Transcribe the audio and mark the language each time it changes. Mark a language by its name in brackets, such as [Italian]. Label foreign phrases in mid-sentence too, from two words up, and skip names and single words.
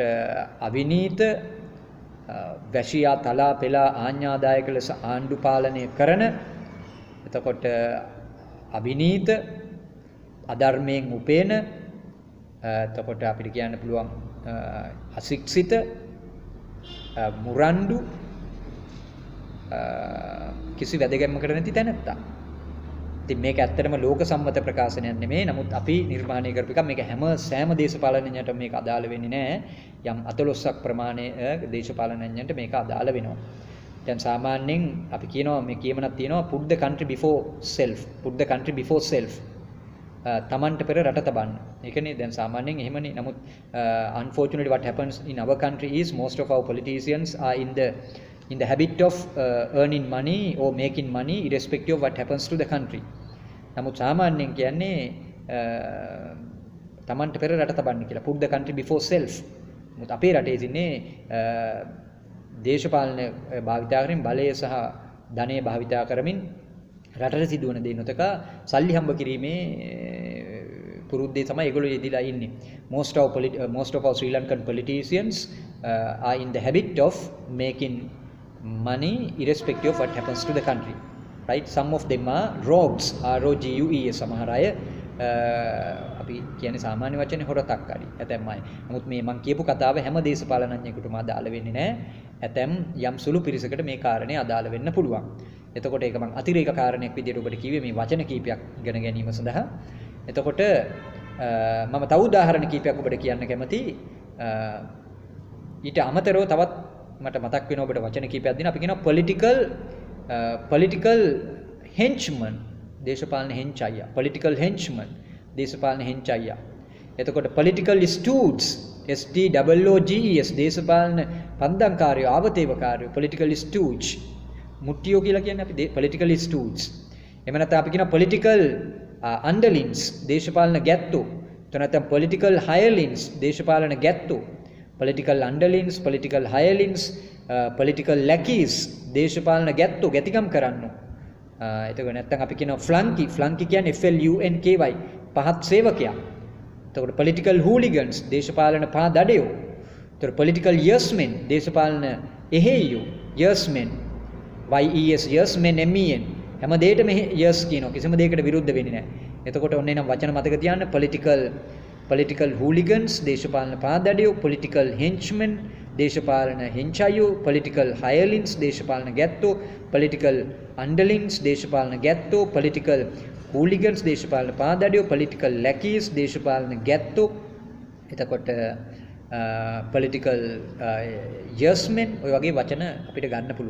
[Sinhala] අවිනීත වැසියා තලා පෙලා ආඥාදායක ලෙස ආණ්ඩු පාලනය කරන එතකොට අවිනීත අධර්මයෙන් උපේන එතකොට අපිට කියන්න පුළුවන් අශික්ෂිත මුරණ්ඩු කිසි වැදගැම්මකට නැති තැනැත්තා. ඉතින් මේක ඇත්තටම ලෝක සම්මත ප්‍රකාශනයක් නෙමෙයි. නමුත් අපි නිර්මාණය කරපු එක මේක සෑම දේශපාලනඥයන්ට මේක අදාළ වෙන්නේ නැහැ. යම් 14ක් ප්‍රමාණයේ දේශපාලනඥයන්ට මේක අදාළ වෙනවා. දැන් සාමාන්‍යයෙන් අපි කියනවා මේ කියමනක් තියෙනවා [English] put the country before self. [Sinhala] තමන්ට පෙර රට තබන්න. ඒකනේ දැන් සාමාන්‍යයෙන් එහෙමනේ. [English] නමුත් unfortunately what happens in our country is most of our politicians are in the habit of earning money or making money irrespective of what happens to the country. [Sinhala] නමුත් සාමාන්‍යයෙන් කියන්නේ තමන්ට පෙර රට තබන්න කියලා [English] put the country before self. [Sinhala] නමුත් අපේ රටේ ඉන්නේ දේශපාලන භාවිතා කරමින් බලය සහ ධනය භාවිතා කරමින් රටට සිදුවන දේ නොතක සල්ලි හම්බ කිරීමේ පුරුද්දේ තමයි ඒගොල්ලෝ යෙදিলা ඉන්නේ. [English] most of our Sri Lankan politicians are in the habit of making money irrespective of what happens to the country, right? Some of them are rogues ROGUE [Sinhala] සමහර අය අපි කියන්නේ සාමාන්‍ය වචනේ හොරතක්කාරි ඇතැම් අය. නමුත් මේ මම කියපු කතාව හැම දේශපාලනඥයෙකුටම අදාළ වෙන්නේ නැහැ. ඇතැම් යම් සුළු පිරිසකට මේ කාරණේ අදාළ වෙන්න පුළුවන්. එතකොට ඒක මම අතිරේක කාරණයක් විදිහට ඔබට කිව්වේ මේ වචන කීපයක් ඉගෙන ගැනීම සඳහා. එතකොට මම තව උදාහරණ කීපයක් ඔබට කියන්න කැමතියි. ඊට අමතරව තවත් මට මතක් වෙන ඔබට වචන කීපයක් දෙනවා. අපි කියනවා [English] political henchman [Sinhala] දේශපාලන හෙන්චයියා. [English] political henchman [Sinhala] දේශපාලන හෙන්චයියා. එතකොට [English] political stooges STOOGES [Sinhala] දේශපාලන පන්දම්කාරයෝ ආවතේවකාරයෝ [English] political stooge [Sinhala] මුට්ටියෝ කියලා කියන්නේ අපි [English] political stooges. [Sinhala] එහෙම නැත්නම් අපි කියනවා [English] political underlings [Sinhala] දේශපාලන ගැත්තෝ. එතන නැත්නම් [English] political hirelings [Sinhala] දේශපාලන ගැත්තෝ. [English] political underlings political hirelings political lackeys [Sinhala] දේශපාලන ගැත්තෝ ගැතිකම් කරන්නෝ. එතකොට නැත්නම් අපි කියනවා flunky කියන්නේ FLUNKY පහත් සේවකයා. එතකොට [English] political hooligans [Sinhala] දේශපාලන පහ දඩයෝ. [English] එතකොට political yes men [Sinhala] දේශපාලන එහෙයියෝ [English] yes men yes men MEN [Sinhala] හැම දෙයකටම [English] yes කියනවා. [Sinhala] කිසිම දෙයකට විරුද්ධ වෙන්නේ නැහැ. එතකොට ඔන්න එනම් වචන මතක තියාගන්න [English] political hooligans [Sinhala] දේශපාලන පහ දඩයෝ, [English] political henchmen [Sinhala] දේශපාලන හෙන්චයියෝ, [English] political hirelings [Sinhala] දේශපාලන ගැත්තෝ, [English] political underlings [Sinhala] දේශපාලන ගැත්තෝ, [English] political hooligans [Sinhala] දේශපාලන පහ දඩයෝ, [English] political lackeys [Sinhala] දේශපාලන ගැත්තෝ. එතකොට [English] political yes men [Sinhala] ඔය වගේ වචන අපිට ගන්න පුළුවන්.